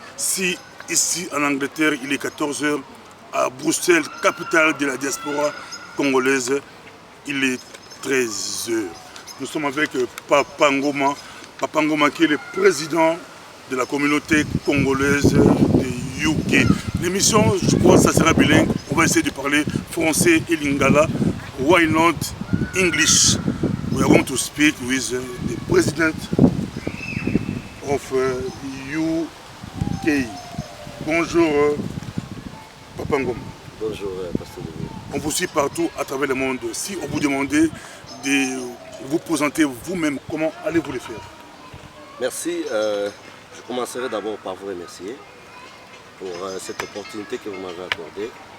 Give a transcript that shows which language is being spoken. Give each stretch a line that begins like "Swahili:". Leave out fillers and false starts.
French: Si ici en Angleterre il est 14 h, à Bruxelles, capitale de la diaspora congolaise, il est 13 h. Nous sommes avec Papa Ngoma. Papa Ngoma qui est le président de la communauté congolaise de UK. L'émission, je crois, ça sera bilingue. On va essayer de parler français et lingala.
English: Why not English? We are going to speak with the president of UK.
French: Bonjour, Papa Ngoma. Bonjour, Pasteur Bobo. On vous suit partout à travers le monde. Si on vous demandait de vous présenter vous-même, comment allez-vous le faire? Merci. Je commencerai d'abord par vous remercier pour cette opportunité que vous m'avez accordée.